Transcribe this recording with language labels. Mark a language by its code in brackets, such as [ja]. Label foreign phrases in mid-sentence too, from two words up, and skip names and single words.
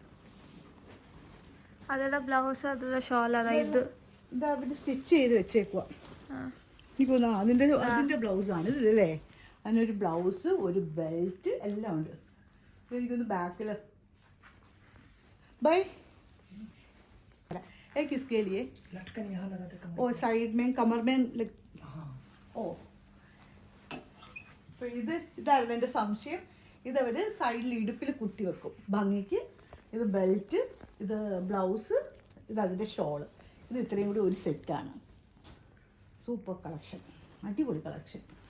[ml] അതിന്റെ ബ്ലൗസ്, അതിന്റെ ഷോൾ, അതായത് ഇതാ അവര് സ്റ്റിച്ച് ചെയ്ത് വെച്ചേക്കുക. എനിക്ക് തോന്നുന്നു അതിന്റെ ബ്ലൗസാണ് ഇത് അല്ലേ? അതിനൊരു ബ്ലൗസ്, ഒരു ബെൽറ്റ് എല്ലാം ഉണ്ട്. എനിക്കൊന്ന് ബാക്കിൽ ബൈ [hi] एक इसके लिए लटकन यहाँ लगाते कमर ओ साइड में कमर में [ml] ഓ അപ്പോൾ ഇതായിരുന്നു എൻ്റെ സംശയം. ഇതവർ സൈഡിൽ ഇടുപ്പിൽ കുത്തി വെക്കും ഭംഗിക്ക്. ഇത് ബെൽറ്റ്, ഇത് ബ്ലൗസ്, ഇത് അതിൻ്റെ ഷോള്. ഇത് ഇത്രയും കൂടി ഒരു സെറ്റാണ്. സൂപ്പർ കളക്ഷൻ, അടിപൊളി കളക്ഷൻ.